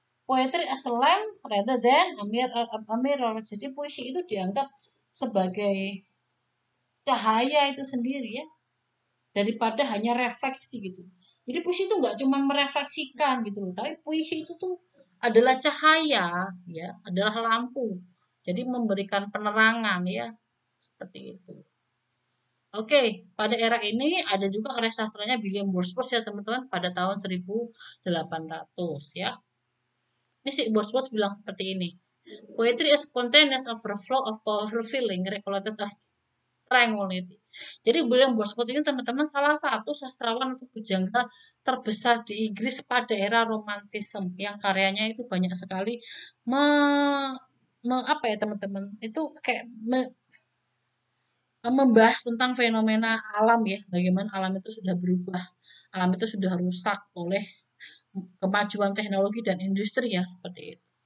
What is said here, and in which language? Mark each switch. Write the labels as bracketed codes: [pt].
[en] poetry as a lamp rather than a mirror. [id] Jadi puisi itu dianggap sebagai cahaya itu sendiri ya, daripada hanya refleksi gitu. Jadi puisi itu nggak cuma merefleksikan gitu loh, tapi puisi itu tuh adalah cahaya ya, adalah lampu. Jadi memberikan penerangan ya, seperti itu. Oke, pada era ini ada juga karya sastranya William Wordsworth ya teman-teman pada tahun 1800 ya. Ini si Wordsworth bilang seperti ini. [en] Poetry is spontaneous overflow of powerful feeling recollected of tranquility. [id] Jadi William Wordsworth ini teman-teman salah satu sastrawan atau pujangga terbesar di Inggris pada era romantisme yang karyanya itu banyak sekali apa ya teman-teman itu kayak membahas tentang fenomena alam ya, bagaimana alam itu sudah berubah, alam itu sudah rusak oleh kemajuan teknologi dan industri ya, seperti itu.